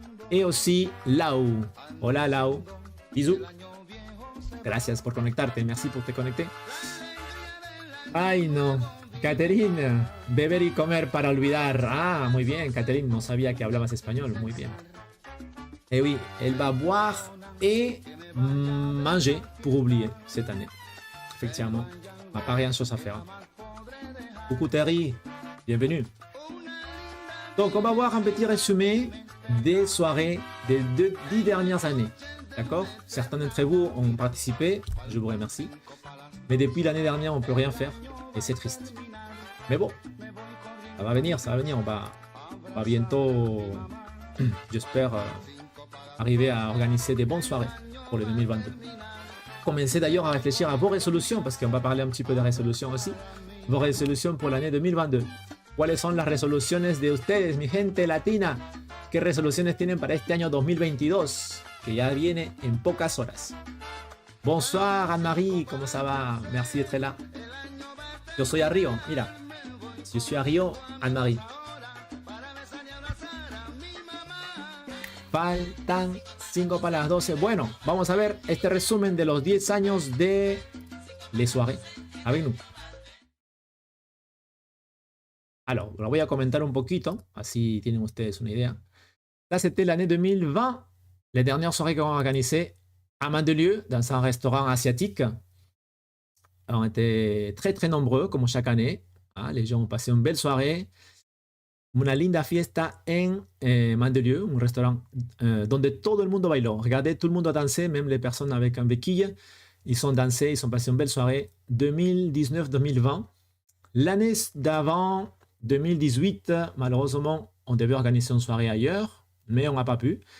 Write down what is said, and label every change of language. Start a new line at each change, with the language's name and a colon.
French: Et aussi Lau. Hola Lau. Bisous.
Spanish: Gracias por conectarte. Merci por te conecter. Ay, no. Catherine, beber y comer para olvidar. Ah, muy bien, Catherine. No sabía que hablabas español. Muy bien.
French: Et oui, elle va boire et manger pour oublier cette année. Effectivement, on n'a pas rien chose à faire. Coucou Terry, bienvenue. Donc, on va voir un petit résumé des soirées des 10 dernières années. D'accord? Certains d'entre vous ont participé, je vous remercie. Mais depuis l'année dernière, on ne peut rien faire et c'est triste. Mais bon, ça va venir. On va bientôt, j'espère, arriver à organiser des bonnes soirées pour le 2022. Commencez d'ailleurs à réfléchir à vos résolutions, parce qu'on va parler un petit peu de résolutions aussi. Vos résolutions pour l'année 2022.
Spanish: ¿Cuáles son las resoluciones de ustedes, mi gente latina? ¿Qué resoluciones tienen para este año 2022? Que ya viene en pocas horas. Bonsoir Anne-Marie, ¿cómo ça va?
French: Merci d'être là.
Spanish: Yo soy a Río, mira.
French: Je suis à Río, Anne-Marie.
Spanish: Faltan 5 para las 12. Bueno, vamos a ver este resumen de los 10 años de Les Soirées avec nous. Alors, lo voy a comentar un poquito, así tienen ustedes una idea.
French: Là, c'était l'année 2020, les dernières soirées qu'on a organisées à Mandelieu, dans un restaurant asiatique. ont été très très nombreux, comme chaque année. Ah, les gens ont passé une belle soirée.
Spanish: Una linda fiesta en Mandelieu, un restaurant donde todo el mundo bailó.
French: Regardez, tout le monde a dansé, même les personnes avec un béquille. Ils ont dansé, ils ont passé une belle soirée. 2019-2020. L'année d'avant, 2018, malheureusement, on devait organiser une soirée ailleurs, mais on n'a pas pu.